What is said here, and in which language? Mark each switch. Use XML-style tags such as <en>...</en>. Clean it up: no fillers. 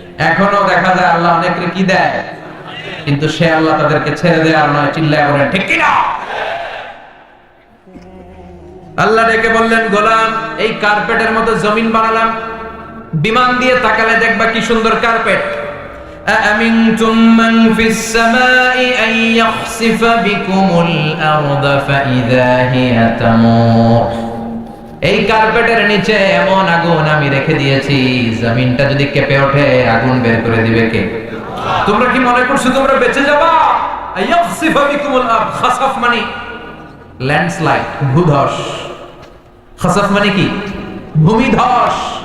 <bn>এখনো দেখা যায় আল্লাহ অনেকরে কি দেয়, কিন্তু সে আল্লাহ তাদেরকে ছেড়ে দেয় আর নয়। চিল্লায় বলেন ঠিক কি না? আল্লাহ ডেকে বললেন গোলাম এই কার্পেটের মতো জমিন বানালাম, বিমান দিয়ে তাকালে দেখবা কি সুন্দর কার্পেট।</bn> <ar>أأمنتم من في السماء أن يخسف بكم الأرض فإذا هي تمور।</ar> <bn>এই কার্পেটের নিচে এমন আগুন আমি রেখে দিয়েছি, জমিনটা যদি কেঁপে ওঠে আগুন বের করে দিবে কে? তোমরা কি মনে করছো তোমরা বেঁচে যাবা?</bn> <ar>يخسف بكم الأرض,</ar> <bn>খাসাফ মানে ল্যান্ডস্লাইড, ভূধস। খাসাফ মানে কি? ভূমিধস।</bn>